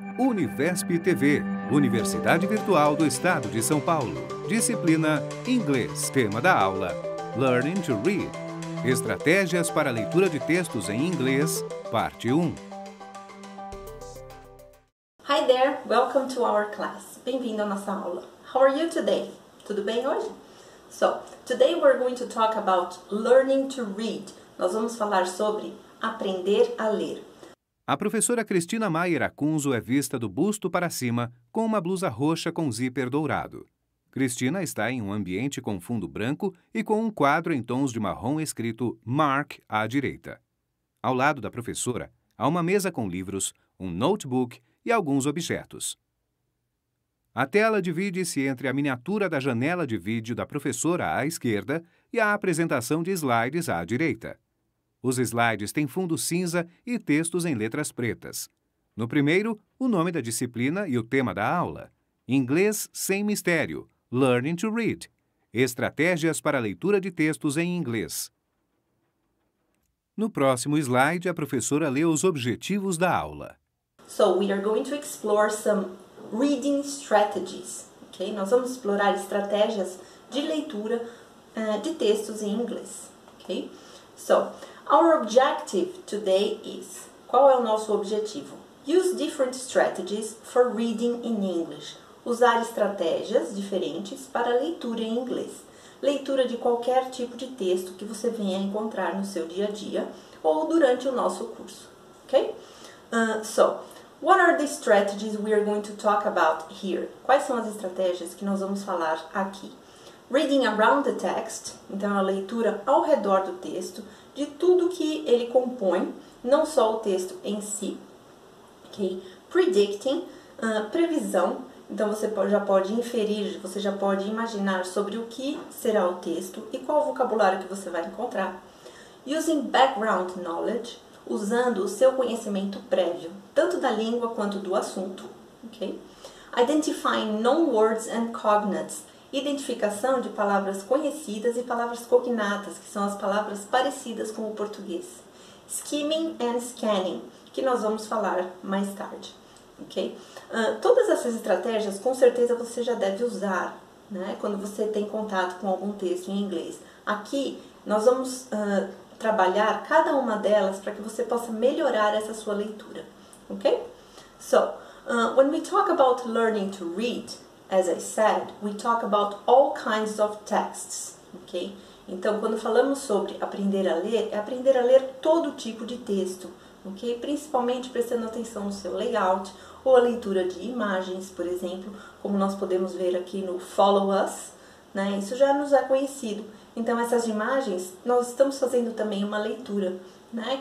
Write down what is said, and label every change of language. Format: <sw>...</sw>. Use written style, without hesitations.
<pt>Univesp TV, Universidade Virtual do Estado de São Paulo. Disciplina Inglês. Tema da aula: Learning to Read. Estratégias para a leitura de textos em inglês, parte 1.</pt> <en>Hi there, welcome to our class.</en> <pt>Bem-vindo à nossa aula.</pt> <en>How are you today?</en> <pt>Tudo bem hoje?</pt> <en>So, today we're going to talk about learning to read.</en> <pt>Nós vamos falar sobre aprender a ler. A professora Cristina Maier Acunzo é vista do busto para cima, com uma blusa roxa com zíper dourado. Cristina está em um ambiente com fundo branco e com um quadro em tons de marrom escrito Mark à direita. Ao lado da professora, há uma mesa com livros, um notebook e alguns objetos. A tela divide-se entre a miniatura da janela de vídeo da professora à esquerda e a apresentação de slides à direita. Os slides têm fundo cinza e textos em letras pretas. No primeiro, o nome da disciplina e o tema da aula. Inglês sem mistério. Learning to Read. Estratégias para a leitura de textos em inglês. No próximo slide, a professora lê os objetivos da aula.</pt> <en>So, we are going to explore some reading strategies. Okay?</en> <pt>Nós vamos explorar estratégias de leitura de textos em inglês. Okay?</pt> <en>So, our objective today is,</en> <pt>qual é o nosso objetivo?</pt> <en>Use different strategies for reading in English.</en> <pt>Usar estratégias diferentes para leitura em inglês. Leitura de qualquer tipo de texto que você venha encontrar no seu dia a dia ou durante o nosso curso. Ok?</pt> <en>So, what are the strategies we are going to talk about here?</en> <pt>Quais são as estratégias que nós vamos falar aqui?</pt> <en>Reading around the text,</en> <pt>então a leitura ao redor do texto, de tudo que ele compõe, não só o texto em si. Okay? Predicting, previsão, então você já pode inferir, você já pode imaginar sobre o que será o texto e qual o vocabulário que você vai encontrar.</pt> <en>Using background knowledge,</en> <pt>usando o seu conhecimento prévio, tanto da língua quanto do assunto. Okay?</pt> <en>Identifying known words and cognates,</en> <pt>identificação de palavras conhecidas e palavras cognatas, que são as palavras parecidas com o português.</pt> <en>Skimming and scanning,</en> <pt>que nós vamos falar mais tarde. Okay? Todas essas estratégias, com certeza, você já deve usar, né, quando você tem contato com algum texto em inglês. Aqui, nós vamos trabalhar cada uma delas para que você possa melhorar essa sua leitura. Okay?</pt> <en>So, when we talk about learning to read, as I said, we talk about all kinds of texts, ok?</en> <pt>Então, quando falamos sobre aprender a ler, é aprender a ler todo tipo de texto, ok? Principalmente prestando atenção no seu layout ou a leitura de imagens, por exemplo, como nós podemos ver aqui no Follow Us, né? Isso já nos é conhecido. Então, essas imagens, nós estamos fazendo também uma leitura, né?</pt>